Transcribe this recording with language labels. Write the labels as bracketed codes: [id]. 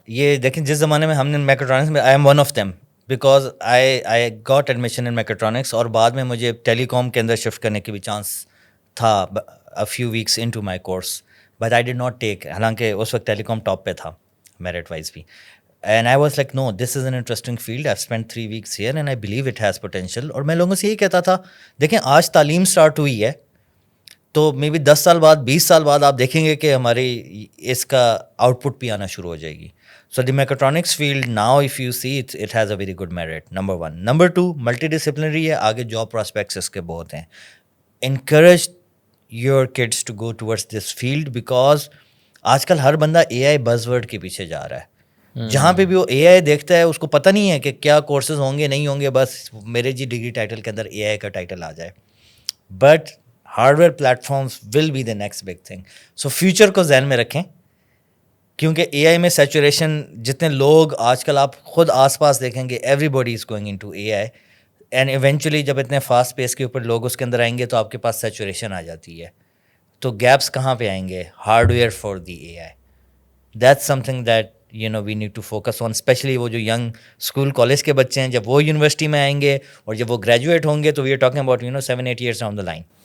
[ur] یہ دیکھیں جس زمانے میں ہم نے میکاٹرونکس میں, [en] I am one of them because I got admission in mechatronics, [ur] اور بعد میں مجھے ٹیلی کام کے اندر شفٹ کرنے کی بھی چانس تھا [en] a few weeks into my course, but I did not take, [ur] حالانکہ اس وقت ٹیلی کام ٹاپ پہ تھا میرٹ وائز بھی. [en] And I was like, no, this is an interesting field. I've spent 3 weeks here and I believe it has potential. [ur] اور میں لوگوں سے یہی کہتا تھا, دیکھیں آج تعلیم سٹارٹ ہوئی ہے تو مے بی 10 سال بعد 20 سال بعد آپ دیکھیں گے کہ ہماری اس کا آؤٹ پٹ بھی آنا شروع ہو جائے گی. [en] So the mechatronics field now if you see it has a very good merit, number 1. [ur] Number 2, multi disciplinary ہے, آگے جاب پراسپیکٹس اس کے بہت ہیں. [en] encourage your kids to go towards this field because [ur] آج کل ہر بندہ اے آئی بز ورڈ کے پیچھے جا رہا ہے. جہاں پہ بھی وہ اے آئی دیکھتا ہے اس کو پتہ نہیں ہے کہ کیا کورسز ہوں گے نہیں ہوں گے, بس میرے ڈگری ٹائٹل کے اندر اے آئی کا ٹائٹل آ جائے. [en] But hardware platforms will be the next big thing. [ur] So future کو ذہن میں رکھیں, کیونکہ اے آئی میں سیچوریشن, جتنے لوگ آج کل آپ خود آس پاس دیکھیں گے, [en] everybody is going into A I, [ur] and eventually جب اتنے فاسٹ پیس کے اوپر لوگ اس کے اندر آئیں گے تو آپ کے پاس سیچوریشن آ جاتی ہے. تو گیپس کہاں پہ آئیں گے؟ [en] Hardware for the A I. That's something that we need to focus on, [ur] especially وہ جو ینگ اسکول کالج کے بچے ہیں, جب وہ یونیورسٹی میں آئیں گے اور جب وہ گریجویٹ ہوں گے تو [en] We are talking about 7-8 years down the line.